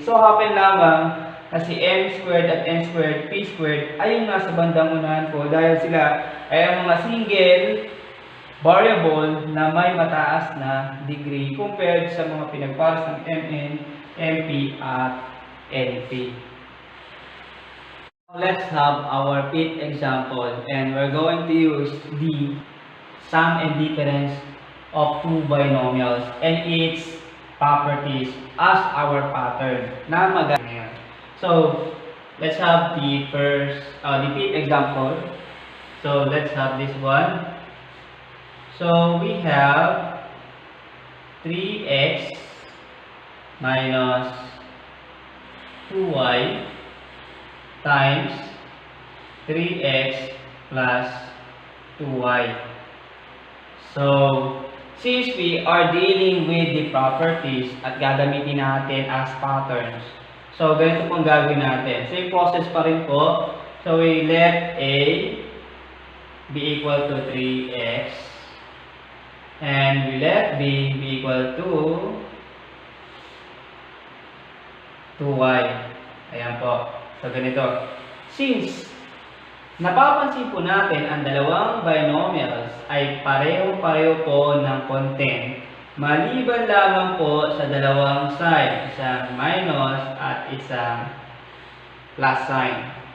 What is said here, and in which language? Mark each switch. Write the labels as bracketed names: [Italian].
[Filipino] So happen lamang na si m squared at n squared, p squared ay yung nasa bandang unahan po dahil sila ay ang mga [English] single variable [Filipino] na may mataas na degree compared sa mga pinagpares ng mn, mp at np. [English] Let's have our fifth example and we're going to use the sum and difference of two binomials and its properties as our pattern [Filipino] na magagamit. [English] So, let's have the fifth example. So, let's have this one. So, we have 3x minus 2y times 3x plus 2y. So, since we are dealing with the properties [Filipino] at gagamitin natin [English] as patterns, so [Filipino] ganito pong gagawin natin. [English] Same process [Filipino] pa rin po. [English] So, we let a be equal to 3x and we let b be equal to 2y. [Filipino] Ayan po. So, ganito. Since napapansin po natin ang dalawang binomials ay pareho-pareho po ng content, maliban lamang po sa dalawang side, isang minus at isang plus sign.